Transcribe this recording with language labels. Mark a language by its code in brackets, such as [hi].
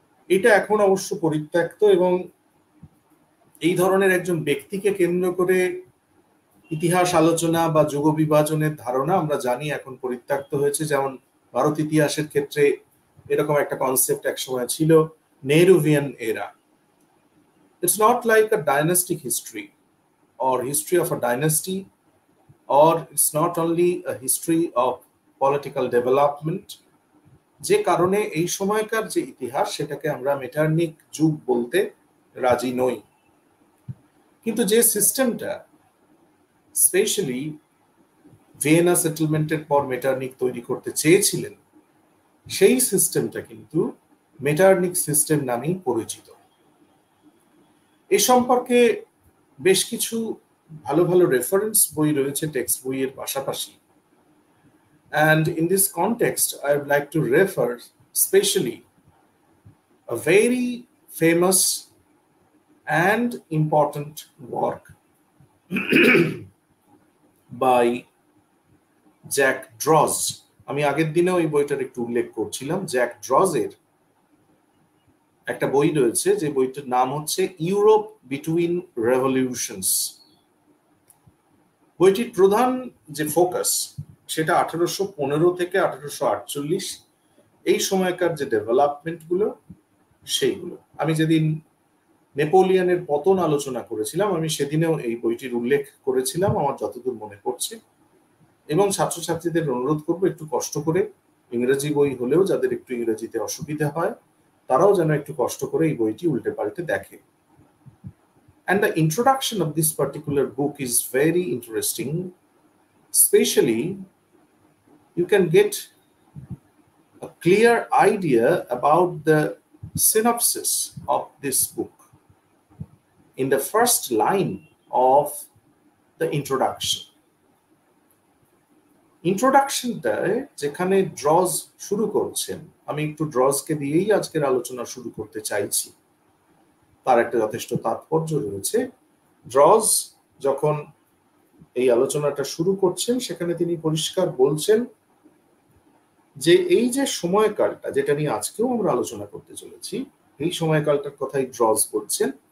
[bn] এটা এখন অবশ্য পরিত্যক্ত, এবং এই ধরনের একজন ব্যক্তিকে কেন্দ্র করে ইতিহাস আলোচনা বা যুগ বিভাজনের ধারণা আমরা জানি এখন পরিত্যক্ত হয়েছে। যেমন ভারত ইতিহাসের ক্ষেত্রে এরকম একটা কনসেপ্ট একসময় ছিল, নেহরুভিয়ান এরা। [en] It's not like a dynastic history or history of a dynasty, or it's not only a history of political development, [bn] যে কারণে এই সময়কার যে ইতিহাস সেটাকে আমরা মেটারনিক যুগ বলতে রাজি নই। কিন্তু যে সিস্টেমটা স্পেশালি ভিয়েনা সেটেলমেন্টের পর মেটারনিক তৈরি করতে চেয়েছিলেন, সেই সিস্টেমটা কিন্তু মেটারনিক সিস্টেম নামেই পরিচিত। এ সম্পর্কে বেশ কিছু ভালো ভালো রেফারেন্স বই রয়েছে টেক্সট বইয়ের পাশাপাশি, [en] and in this context I would like to refer specially a very famous and important work by Jacques Droz. [bn] আমি আগের দিনেও এই বইটার একটু উল্লেখ করছিলাম। জ্যাক ড্রজের একটা বই রয়েছে, যে বইটার নাম হচ্ছে ইউরোপ বিটুইন রেভলিউশনস। বইটির প্রধান যে ফোকাস সেটা 1815 থেকে 1848 এই সময়কার যে ডেভেলপমেন্ট গুলো সেইগুলো। আমি যেদিন নেপোলিয়নের পতন আলোচনা করেছিলাম, আমি সেদিনেও এই বইটির উল্লেখ করেছিলাম আমার যতদূর মনে পড়ছে। এবং ছাত্রছাত্রীদের অনুরোধ করবো একটু কষ্ট করে, ইংরেজি বই হলেও যাদের একটু ইংরেজিতে অসুবিধা হয় তারাও যেন একটু কষ্ট করে এই বইটি উল্টে পাল্টে দেখে। [en] And the introduction of this particular book is very interesting. Especially, you can get a clear idea about the synopsis of this book in the first line of the introduction. [bn] ইন্ট্রোডাকশনটায় যেখানে ড্রজ শুরু করছেন, আমি একটু ড্রজকে দিয়েই আজকের আলোচনা শুরু করতে চাইছি, তার একটা যথেষ্ট তাৎপর্য রয়েছে। ড্রজ যখন এই আলোচনাটা শুরু করছেন সেখানে তিনি পরিষ্কার বলছেন যে এই যে সময়কালটা যেটা নিয়ে আজকেও আমরা আলোচনা করতে চলেছি, এই সময়কালটার কথাই ড্রজ বলছেন,